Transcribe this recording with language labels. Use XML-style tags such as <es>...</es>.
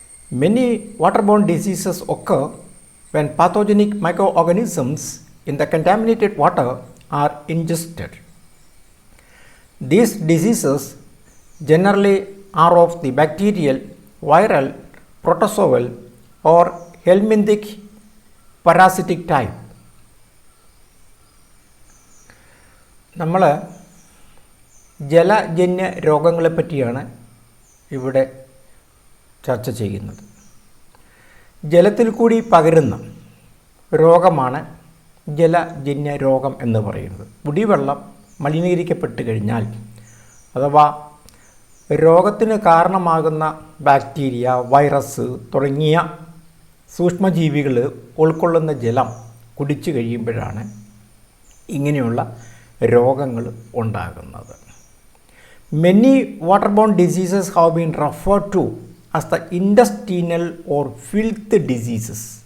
<en>Many waterborne diseases occur when pathogenic microorganisms in the contaminated water are ingested. These diseases generally are of the bacterial, viral, protozoal or helminthic parasitic type.</en> <ml>നമ്മൾ ജലജന്യ രോഗങ്ങളെ പറ്റിയാണ് ഇവിടെ ചർച്ച ചെയ്യുന്നത്. ജലത്തിൽ കൂടി പകരുന്ന രോഗമാണ് ജലജന്യ രോഗം എന്ന് പറയുന്നത്. കുടിവെള്ളം മലിനീകരിക്കപ്പെട്ട് കഴിഞ്ഞാൽ അഥവാ രോഗത്തിന് കാരണമാകുന്ന ബാക്ടീരിയ, വൈറസ് തുടങ്ങിയ സൂക്ഷ്മജീവികൾ ഉൾക്കൊള്ളുന്ന ജലം കുടിച്ചു കഴിയുമ്പോഴാണ് ഇങ്ങനെയുള്ള രോഗങ്ങൾ ഉണ്ടാകുന്നത്.</ml> <en>Many waterborne diseases have been referred to as the intestinal or filth diseases.</en>